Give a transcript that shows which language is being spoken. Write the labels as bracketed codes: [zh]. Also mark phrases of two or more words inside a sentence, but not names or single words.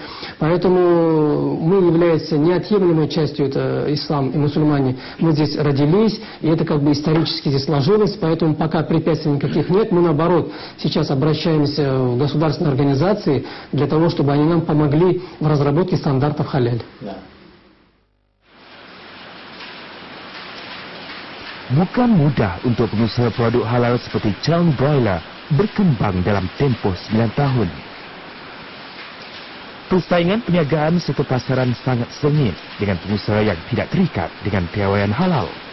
[ru] Поэтому мы являемся неотъемлемой частью этого ислама. Мусульмане, мы здесь родились, и это как бы исторически здесь сложилось, поэтому пока препятствий никаких нет, мы наоборот сейчас обращаемся в государственные организации для того, чтобы они нам помогли в разработке стандартов халяль. [ms] Bukan mudah untuk pengusaha produk halal seperti Charney Broiler berkembang dalam tempoh 9 tahun. Persaingan perniagaan serta pasaran sangat sengit dengan pengusaha yang tidak terikat dengan piawaian halal.